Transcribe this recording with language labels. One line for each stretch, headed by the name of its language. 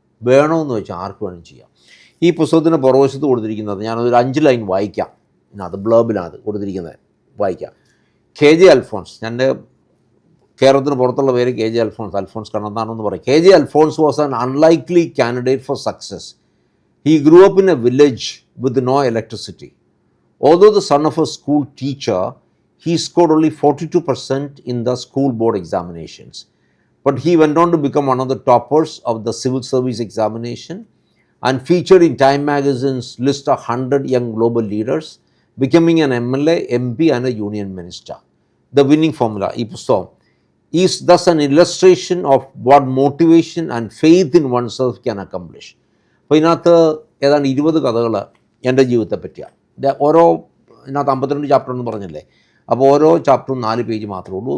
Malayalam: വേണമെന്ന് വെച്ചാൽ ആർക്ക് വേണമെങ്കിലും ചെയ്യാം. ഈ പുസ്തകത്തിൻ്റെ പുറവശത്ത് കൊടുത്തിരിക്കുന്നത് ഞാനതൊരു 5 ലൈൻ വായിക്കാം. അത് ബ്ലർബിലാണ് കൊടുത്തിരിക്കുന്നത്, വായിക്കാം. KJ അൽഫോൺസ്, എൻ്റെ കേരളത്തിന് പുറത്തുള്ള പേര് KJ അൽഫോൺസ് കണ്ണന്താണെന്ന് പറയും.
English: KJ Alphons was an unlikely candidate for success. He grew up in a village with no electricity. Although the son of a school teacher, he scored only 42% in the school board examinations. But he went on to become one of the toppers of the civil service examination and featured in Time magazine's list of 100 young global leaders, becoming an MLA, MP and a union minister. The winning formula,
Malayalam: ഈ പുസ്തകം,
English: is thus an illustration of what motivation and faith in oneself can accomplish.
Malayalam: അപ്പോൾ ഇതിനകത്ത് ഏതാണ്ട് 20 കഥകൾ എൻ്റെ ജീവിതത്തെ പറ്റിയാണ്. ഇതിനകത്ത് 52 ചാപ്റ്റർ എന്ന് പറഞ്ഞില്ലേ. അപ്പോൾ ഓരോ ചാപ്റ്ററും 4 പേജ് മാത്രമേ ഉള്ളൂ.